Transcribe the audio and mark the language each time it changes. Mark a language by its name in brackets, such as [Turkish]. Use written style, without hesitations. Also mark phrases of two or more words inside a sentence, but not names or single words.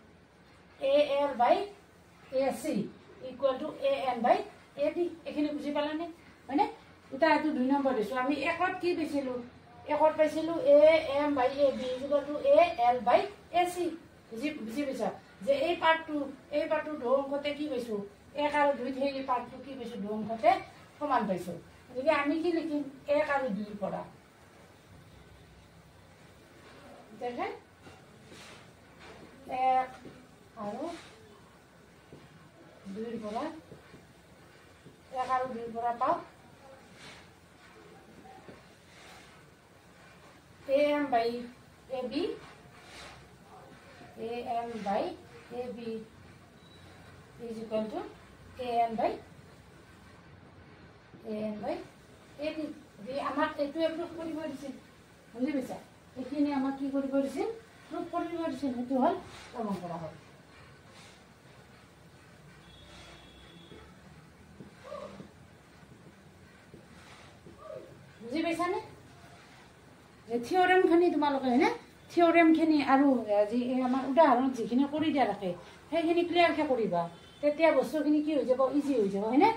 [English] AC equal to AN by AD [Assamese] এইখিনি বুজি পালানে হয়নে এতিয়া এইটো 2 নম্বৰ দিছোঁ আমি একত কি পাইছিলোঁ একত পাইছিলোঁ [English] AM by AB equal to AL by AC [Assamese] বুজি পাইছা যে এই পাৰ্টটো 2 অংশতে কি পাইছোঁ 1 আৰু 2 সেই পাৰ্টটো কি পাইছোঁ 2 অংশতে সমান পাইছোঁ গতিকে আমি কি লিখিম 1 আৰু 2 পৰা দেখে 1 আৰু 2 পৰা 1 আৰু 2 পৰা পাওঁ [English] AM by AB is equal to AN by [Assamese] AD আমাক এইটোৱে প্ৰুফ কৰিব দিছিল বুজি পাইছা এইখিনি আমাক কি কৰিব দিছিল প্ৰুফ কৰিব দিছিল সেইটো হ'ল প্ৰমাণ কৰা হ'ল বুজি পাইছানে যে থিয়ৰেমখিনি তোমালোকে হয়নে থিয়ৰেমখিনি আৰু যি আমাৰ উদাহৰণত যিখিনি কৰি দিয়া থাকে সেইখিনি ক্লিয়াৰকৈ কৰিবা তেতিয়া বস্তুখিনি কি হৈ যাব ইজি হৈ যাব হয়নে